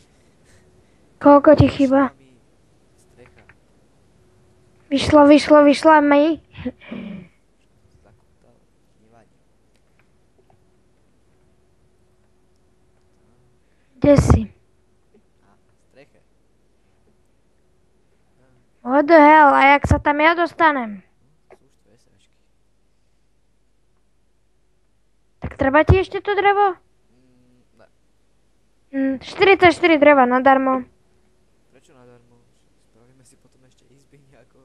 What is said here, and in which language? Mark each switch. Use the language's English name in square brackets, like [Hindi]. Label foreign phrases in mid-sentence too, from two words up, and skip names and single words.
[Slovak] Koľko ti chýba? Vyšla mi strecha. Vyšla mi. Zakútal. Nevadí. Kde si? A, streche. [English] What the hell? [Slovak] A jak sa tam ja dostanem? Sú už tvoje sračky. Tak treba ti ešte to drevo? Ne. 44 dreva nadarmo. Prečo nadarmo? Spravíme si potom ešte izby nejako.